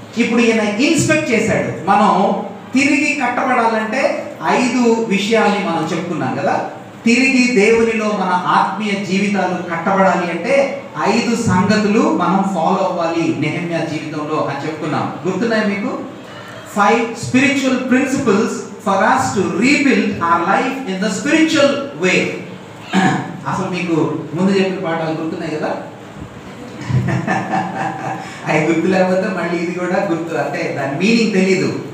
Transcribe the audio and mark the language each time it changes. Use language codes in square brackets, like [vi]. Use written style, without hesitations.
[te] ఇప్పుడు ఈయన ఇన్స్పెక్ట్ చేశాడు. మనం తిరిగి కట్టబడాలంటే 5 విషయాల్ని మనం చెప్పుకున్నాం కదా. తిరిగి దేవునిలో మన ఆత్మీయ జీవితాలు కట్టబడాలి అంటే 5 సంగతులు మనం ఫాలో అవ్వాలి నెహెమ్యా జీవితంలో అని చెప్పుకున్నాం. గుర్తున్నాయి మీకు? [en] 5 spiritual principles for us to rebuild our life in the spiritual way. [te] అసలు మీకు ముందు చెప్పిన పాఠాలు గుర్తున్నాయి కదా? అవి గుర్తు లేకపోతే మళ్ళీ ఇది కూడా గుర్తు, అంటే దాని మీనింగ్ తెలీదు.